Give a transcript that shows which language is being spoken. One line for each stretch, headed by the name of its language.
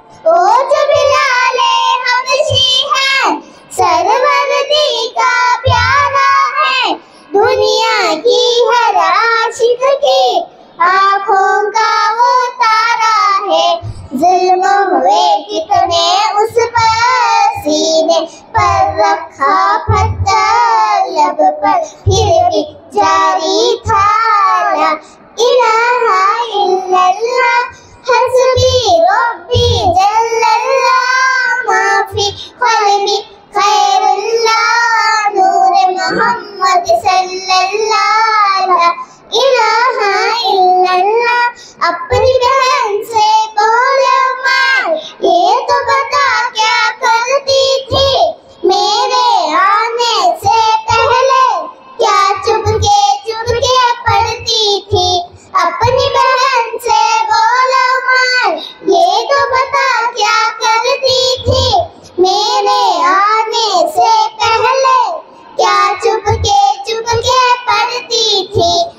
Urdu: وہ جو بلال حبشی ہے سروردی کا پیارا ہے، دنیا کی ہر عاشق کی آنکھوں کا وہ تارا ہے۔ ظلم ہوئے کتنے اس پر سینے پر رکھا پتھر لب پر، پھر بھی جاری تھا
Arabic: إله إلا الله حسبي ربي جل الله ما في قلبي خير الله نور محمد صلی اللہ لا الہ الا اللہ.
Urdu: اپنی بہن سے بولو میں یہ تو بتا کیا کرتی تھی میرے آنے سے پہلے کیا چپ کے پڑھتی تھی. اپنی بہن سے بولو میں یہ تو بتا کیا کرتی تھی میرے آنے سے پہلے کیا چپ کے پڑھتی تھی.